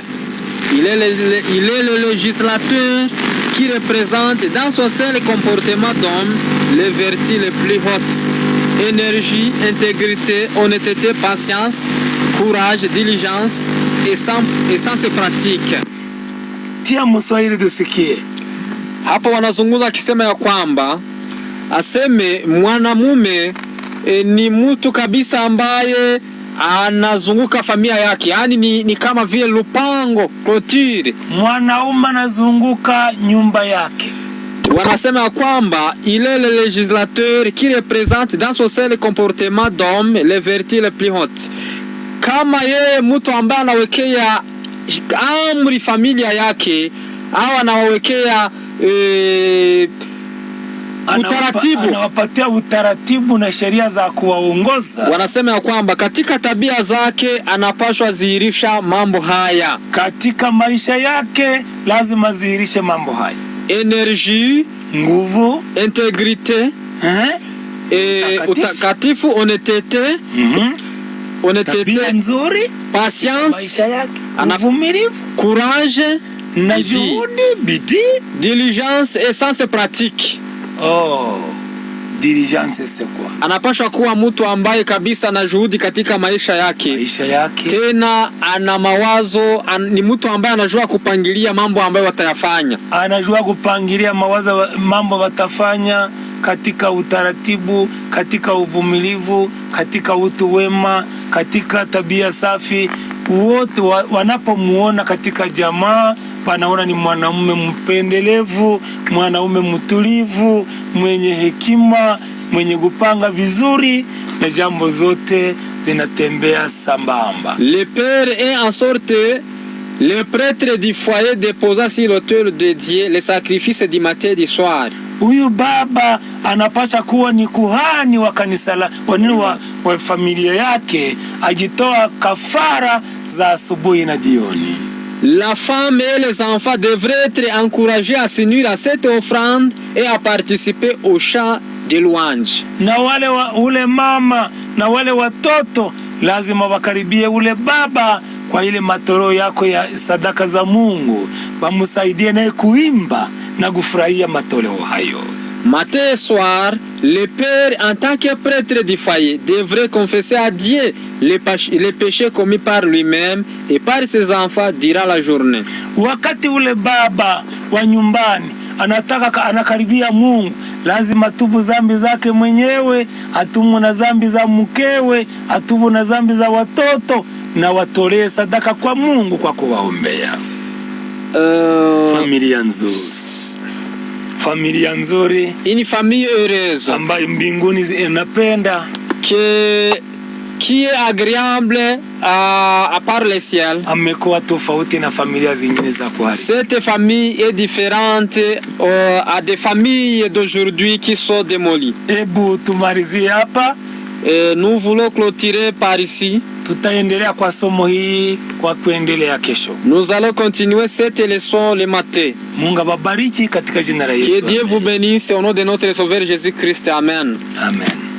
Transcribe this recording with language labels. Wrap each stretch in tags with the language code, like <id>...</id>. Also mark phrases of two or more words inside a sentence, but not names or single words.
<fr>Il est le législateur qui représente dans son seul comportement d'homme les vertus les plus hautes: énergie, intégrité, honnêteté, patience, courage, diligence et sens pratique.</fr> <sw>Tia Mswahili tusikie. Hapo wanazungumza akisema ya kwamba aseme mwanamume ni mtu kabisa ambaye anazunguka familia yake, yani ni kama vile lupango, clôture. Mwanaume anazunguka nyumba yake. Wanasema kwamba</sw> <fr>il est le législateur qui représente dans son seul comportement d'homme les vertus les plus hautes.</fr> <sw>Kama yeye mtu ambaye anawekea amri familia yake au anawekea utaratibu, anawapatia utaratibu na sheria za kuwaongoza. Wanasema ya kwamba katika tabia zake anapaswa dhihirisha mambo haya. Katika maisha yake lazima dhihirishe mambo haya:</sw> <fr>energie,</fr> <sw>nguvu,</sw> <fr>integrite, utakatifu, honnêteté,</fr> <sw>tabia nzuri,</sw> <fr>patience,</fr> <sw>maisha yake, uvumilivu,</sw> <fr>courage,</fr> <sw>na juhudi, bidii,</sw> <fr>diligence et sens pratique. Diligence c'est quoi?</fr> <sw>Anapaswa kuwa mtu ambaye kabisa na juhudi katika maisha yake. Tena ana mawazo, ni mtu ambaye anajua kupangilia mambo ambayo watayafanya. Anajua kupangilia mawazo mambo watafanya katika utaratibu, katika uvumilivu, katika utu wema, katika tabia safi. Wote wanapomuona katika jamaa wanaona ni mwanaume mpendelevu, mwanaume mtulivu, mwenye hekima, mwenye kupanga vizuri na jambo zote zinatembea sambamba.</sw> <fr>Le père est en sorte le prêtre du foyer déposa sur l'autel dédié les sacrifices du matin et du soir.</fr> <sw>Huyu baba anapasha kuwa ni kuhani wa kanisa la wa familia yake, ajitoa kafara za asubuhi na jioni.</sw> <fr>La femme et les enfants devraient être encouragés à s'unir à cette offrande et à participer au chant de louange.</fr> <sw>Na ule mama na wale watoto lazima wakaribie ule baba kwa ile matoro yako ya sadaka za Mungu, bamusaidie naye kuimba na kufurahia matoleo hayo.</sw> <fr>Matin et soir, le père en tant que prêtre du foyer devrait confesser à Dieu les péchés commis par lui-même et par ses enfants durant la journée.</fr> <sw>Wakati ule baba wa nyumbani anakaribia Mungu, lazima tubu zambi zake mwenyewe, atubu na zambi za mkewe, atubu na zambi za watoto, na watolee sadaka kwa Mungu kwa kuwaombea. Familia nzuri. Familia nzuri,</sw> <fr>une famille heureuse</fr> <sw>ambayo mbinguni inapenda,</sw> <fr>qui est agréable à part le ciel.</fr> <sw>Amekuwa tofauti na familia zingine za kwa.</sw> <fr>Cette famille est différente à des familles d'aujourd'hui qui sont démolies.</fr> <sw>Ebu tumalizie hapa.</sw> <fr>Nous voulons clôturer par ici.</fr> <sw>Tutaendelea kwa somo hii kwa kuendelea kesho.</sw> <fr>Nous allons continuer cette leçon le matin.</fr> <sw>Mungu awabariki katika jina la Yesu.</sw> <fr>Que Dieu vous bénisse au nom de notre Sauveur Jésus-Christ. Amen. Amen.</fr>